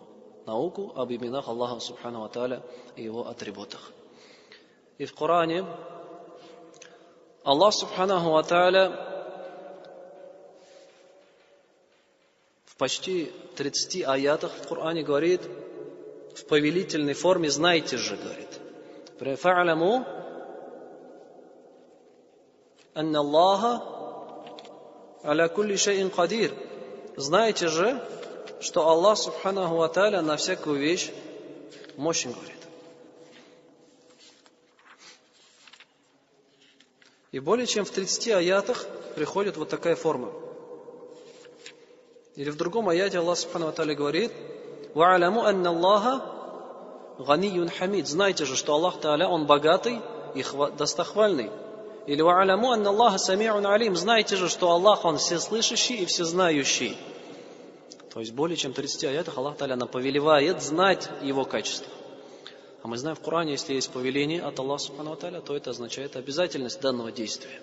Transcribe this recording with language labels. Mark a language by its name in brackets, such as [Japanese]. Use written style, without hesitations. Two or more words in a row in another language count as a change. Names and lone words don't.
[Russian] Науку об именах Аллаха [Arabic] سبحانه وتعالى [Russian] и Его атрибутах. И в Коране Аллах [Arabic] سبحانه وتعالى [Russian] в почти 30 аятах в Коране говорит в повелительной форме: «Знайте же», говорит. [Arabic] «فاعلموا أن الله على كل شيء قدير. [Russian] Знаете же, что Аллах [Arabic] سبحانه وتعالى [Russian] на всякую вещь мощен, говорит. И более чем в 30 аятах приходит вот такая форма. Или в другом аяте Аллах [Arabic] سبحانه وتعالى [Russian] говорит: [Arabic] «واعلموا أن الله غني حميد». [Russian] Знайте же, что Аллах Тааля, Он богатый и достохвальный. [Arabic] Или «واعلموا أن الله سميع عليم». [Russian] Знайте же, что Аллах, Он всеслышащий и всезнающий. То есть более чем в 30 аятах Аллах Тааля нам повелевает знать Его качества. А мы знаем в Коране, если есть повеление от Аллаха [Arabic] سبحانه وتعالى, [Russian] то это означает обязательность данного действия.